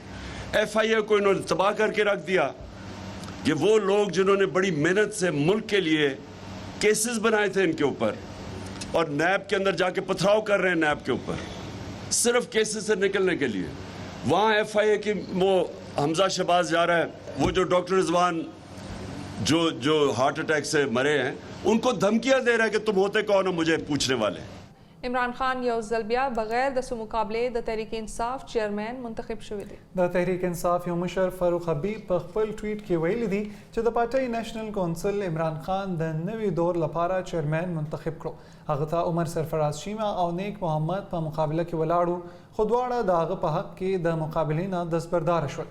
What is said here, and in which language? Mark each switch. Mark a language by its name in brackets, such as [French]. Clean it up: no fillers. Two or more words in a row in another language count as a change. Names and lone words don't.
[Urdu] ایف آئی اے کو انہوں نے تباہ کر کے رکھ دیا. کہ وہ لوگ جنہوں نے بڑی محنت سے ملک کے لیے کیسز بنائے تھے ان کے اوپر اور نیب کے اندر جا کے پتھراؤ کر رہے ہیں نیب کے اوپر صرف کیسز سے نکلنے کے لیے. وہاں ایف آئی اے کی وہ حمزہ شہباز جا رہا ہے، وہ جو ڈاکٹر رضوان جو [English] heart attack [Urdu] سے مرے ہیں ان کو دھمکیاں دے رہا ہے کہ تم ہوتے کون ہو مجھے پوچھنے والے. [Pashto] عمران خان یو ځل بیا بغیر د مقابله د تحریک انصاف چیرمین منتخب شوی دی. د تحریک انصاف یو مشر فاروق حبیب په خپل ټویټ کې ویلي دي چې د پارټۍ [English] national council [Pashto] عمران خان د نوي دور لپاره چیرمین منتخب کړو. هغه ته عمر سرفراز شیما او نیک محمد په مقابله کې ولاړو، خو دواړه د هغه په حق کې د مقابلې نه دستبردار شول.